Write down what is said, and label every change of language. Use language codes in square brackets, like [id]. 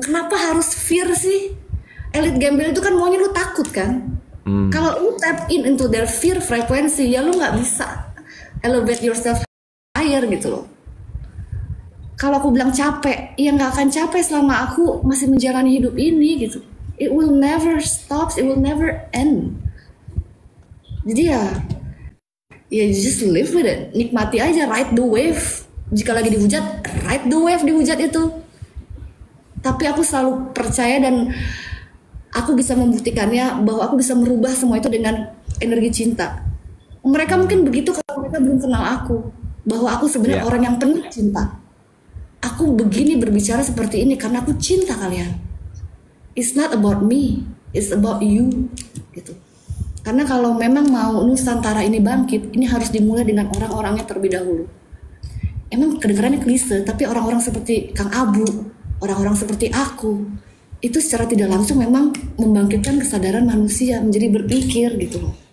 [id] Kenapa harus fear sih? Elit gembel itu kan maunya lu takut kan? Kalau lu tap into their fear frekuensi, ya lu nggak bisa elevate yourself higher gitu loh. kalau aku bilang capek, ya nggak akan capek selama aku masih menjalani hidup ini gitu. [en] It will never stop, it will never end. Jadi ya you just live with it, nikmati aja, ride the wave. [id] Jika lagi dihujat, ride the wave dihujat itu. Tapi aku selalu percaya dan aku bisa membuktikannya bahwa aku bisa merubah semua itu dengan energi cinta. Mereka mungkin begitu kalau mereka belum kenal aku, bahwa aku sebenarnya orang yang penuh cinta. Aku begini berbicara seperti ini karena aku cinta kalian. [en] It's not about me, it's about you, gitu. [id] Karena kalau memang mau Nusantara ini bangkit, ini harus dimulai dengan orang-orangnya terlebih dahulu. Emang kedengarannya klise, tapi orang-orang seperti Kang Abu, orang-orang seperti aku, itu secara tidak langsung memang membangkitkan kesadaran manusia menjadi berpikir gitu loh.